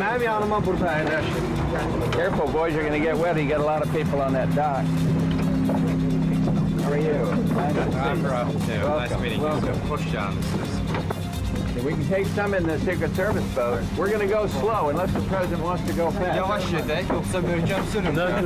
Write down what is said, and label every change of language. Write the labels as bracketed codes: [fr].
[az] Benim yanıma burada əyləşin. [en] Careful, boys, you're going to get wet. You got a lot of people on that dock. How are you? I'm nice meeting you. Welcome. [tr] Hoş geldiniz. [en] We can take some in the Secret Service boat. We're going to go slow unless the president wants to go fast. [az] Yavaş gedək, yoxsa möhkəm sürün.